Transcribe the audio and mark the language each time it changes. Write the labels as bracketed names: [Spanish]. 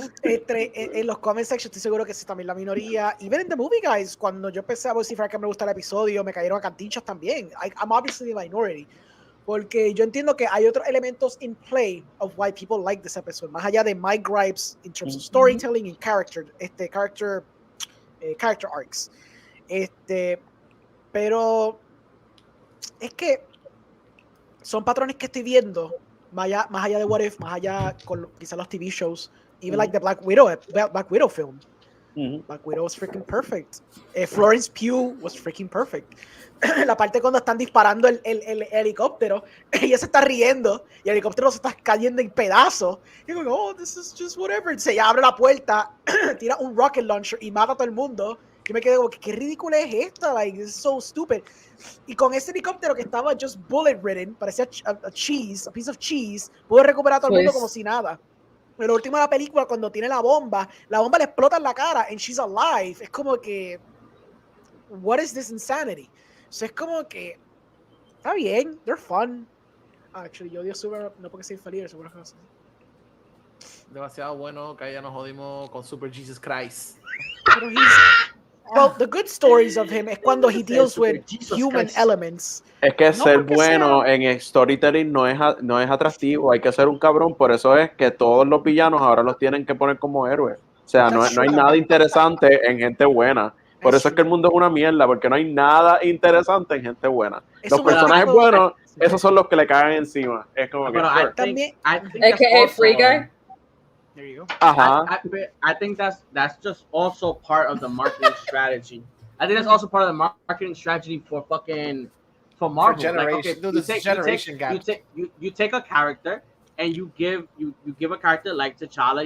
[Spanish] En los comment sections estoy seguro que sí también la minoría. [English] Even in the movie, guys, [Spanish] cuando yo empecé a vociferar que me gusta el episodio, me cayeron a cantinchas también. [English] I'm obviously the minority. [Spanish] Porque yo entiendo que hay otros elementos [English] in play of why people like this episode. [Spanish] Más allá de [English] my gripes in terms of storytelling and character arcs. [Spanish] Pero es que son patrones que estoy viendo más allá de What If, más allá con quizás los TV shows, [English] even like the Black Widow film. Black Widow was freaking perfect. Florence Pugh was freaking perfect. [Spanish] La parte cuando están disparando el helicóptero, ella se está riendo y el helicóptero se está cayendo en pedazos. Y digo, [English] oh, this is just whatever. [Spanish] Se abre la puerta, tira un rocket launcher y mata a todo el mundo. Yo me quedé como, ¿qué ridícula es esta? [English] Like, this is so stupid. [Spanish] Y con ese helicóptero que estaba [English] just bullet ridden, [Spanish] parecía [English] a piece of cheese, [Spanish] pudo recuperar a todo el mundo como si nada. Pero lo último de la película, cuando tiene la bomba le explota en la cara [English] and she's alive. [Spanish] Es como que, [English] what is this insanity? [Spanish] O sea, es como que, está bien, [English] they're fun. [Spanish] Actually, yo odio Super, no porque sea infalible, seguro que no sé. Demasiado bueno que ya nos jodimos con Super Jesus Christ. [English] Pero well, the good stories of him [Spanish] es cuando [English] he deals with human elements. [Spanish] Es que ser bueno en storytelling no es atractivo, hay que ser un cabrón, por eso es que todos los villanos ahora los tienen que poner como héroes. O sea, no hay nada interesante en gente buena. Por eso es que el mundo es una mierda, porque no hay nada interesante en gente buena. Los personajes buenos, esos son los que le caen encima. Es como que también, [English] AKA Free Guy. There you go. I think that's just also part of the marketing strategy. I think that's also part of the marketing strategy for Marvel. You take a character and you give a character like T'Challa.